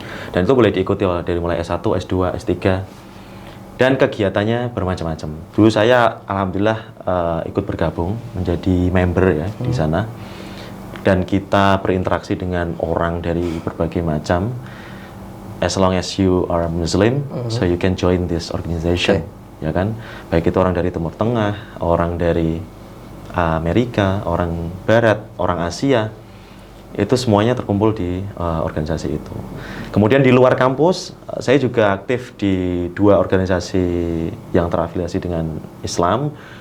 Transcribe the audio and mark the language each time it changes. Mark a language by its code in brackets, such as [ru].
[id] Dan itu boleh diikuti dari mulai S1, S2, S3, dan kegiatannya bermacam-macam. Dulu saya alhamdulillah ikut bergabung menjadi member ya di sana, dan kita berinteraksi dengan orang dari berbagai macam. [en] As long as you are Muslim, so you can join this organization, ya kan? [id] Baik itu orang dari Timur Tengah, orang dari Amerika, orang Barat, orang Asia, itu semuanya terkumpul di organisasi itu. Kemudian di luar kampus, saya juga aktif di 2 organisasi yang terafiliasi dengan Islam.